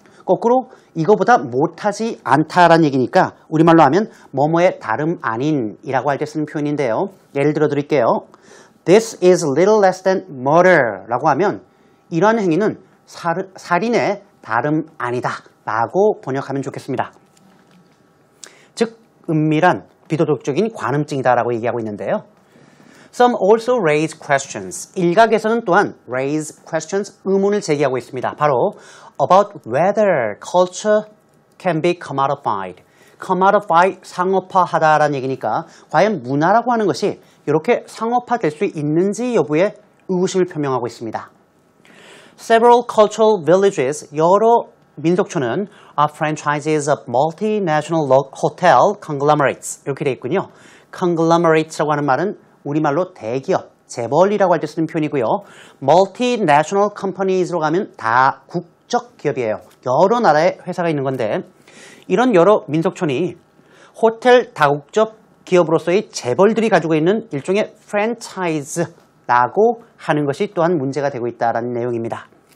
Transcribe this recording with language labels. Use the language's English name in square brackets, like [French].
[Korean] 거꾸로 이거보다 못하지 않다라는 얘기니까 우리말로 하면 뭐뭐의 다름 아닌이라고 할 때 쓰는 표현인데요. 예를 들어 드릴게요. [English] This is little less than murder [Korean] 라고 하면 이러한 행위는 살인의 다름 아니다 라고 번역하면 좋겠습니다. 즉 은밀한 비도덕적인 관음증이다 라고 얘기하고 있는데요. [English] Some also raise questions. [Korean] 일각에서는 또한 [English] raise questions, [Korean] 의문을 제기하고 있습니다. [English] 바로 about whether culture can be commodified. [Korean] commodify, 상업화하다라는 얘기니까 과연 문화라고 하는 것이 이렇게 상업화될 수 있는지 여부에 의구심을 표명하고 있습니다. [English] Several cultural villages, [Korean] 여러 민속촌은 [English] are franchises of multinational hotel conglomerates. [Korean] 이렇게 되어 있군요. conglomerates라고 하는 말은 우리말로 대기업, 재벌이라고 할 때 쓰는 표현이고요. [English] multinational companies [Korean] 로 가면 다 국적 기업이에요. 여러 나라의 회사가 있는 건데 이런 여러 민속촌이 호텔 다국적 기업으로서의 재벌들이 가지고 있는 일종의 프랜차이즈라고 하는 것이 또한 문제가 되고 있다는 내용입니다.